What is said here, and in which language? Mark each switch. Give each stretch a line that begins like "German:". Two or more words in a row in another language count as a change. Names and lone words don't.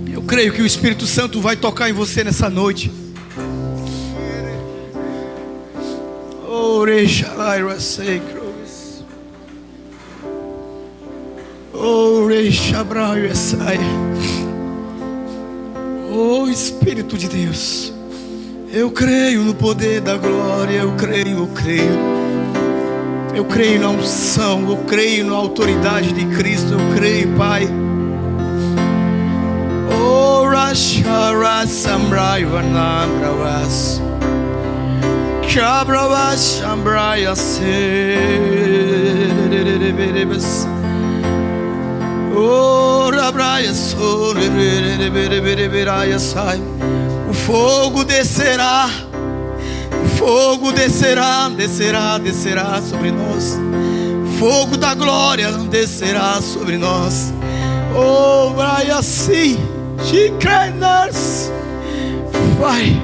Portuguese: creio que o Espírito Santo vai tocar em você nessa noite. Oh Espírito de Deus, eu creio no poder da glória. Eu creio na unção, eu creio na autoridade de Cristo. Eu creio, Pai. Oh Rashara Samrai Vanambrawas Chabrawas Shambraya Serebes. Oh Rabraya Soreberebereberebereberaya Sai. O fogo descerá. O fogo descerá, descerá, descerá sobre nós. Fogo da glória descerá sobre nós. Oh, vai assim, vai.